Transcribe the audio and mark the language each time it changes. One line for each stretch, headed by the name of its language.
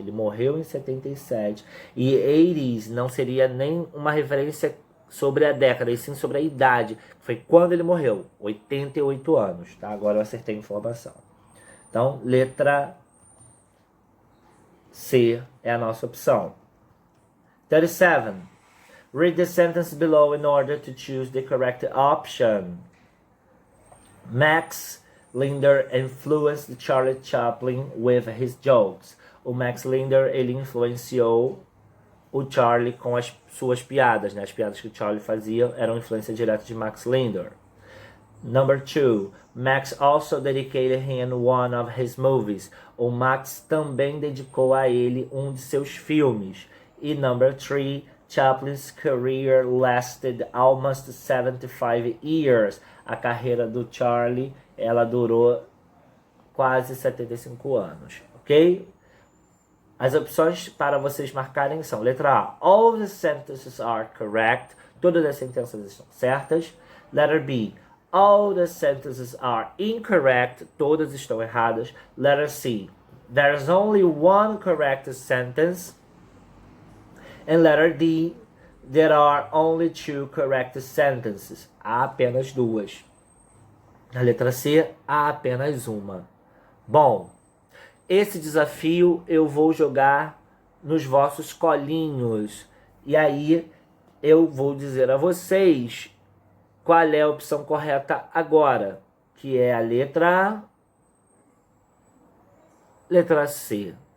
Portuguese: Ele morreu em 77. E 80s não seria nem uma referência sobre a década, e sim sobre a idade. Foi quando ele morreu, 88 anos, tá? Agora eu acertei a informação. Então, letra C é a nossa opção. 37.
English: Read the sentence below in order to choose the correct option. Max Linder influenced Charlie Chaplin with his jokes.
Portuguese: O Max Linder, ele influenciou o Charlie com as suas piadas, né? As piadas que o Charlie fazia eram influência direta de Max Linder.
English: Number 2. Max also dedicated him one of his movies.
Portuguese: O Max também dedicou a ele um de seus filmes.
English: E number 3. Chaplin's career lasted almost 75 years.
Portuguese: A carreira do Charlie, ela durou quase 75 anos, ok? As opções para vocês marcarem são: letra A,
English: all the sentences are correct.
Portuguese: Todas as sentenças estão certas.
English: Letter B. All the sentences are incorrect.
Portuguese: Todas estão erradas.
English: Letter C. There's only one correct sentence. And letter D. There are only two correct sentences.
Portuguese: Há apenas duas. Na letra C, há apenas uma. Bom, esse desafio eu vou jogar nos vossos colinhos. E aí eu vou dizer a vocês qual é a opção correta agora, que é a letra C.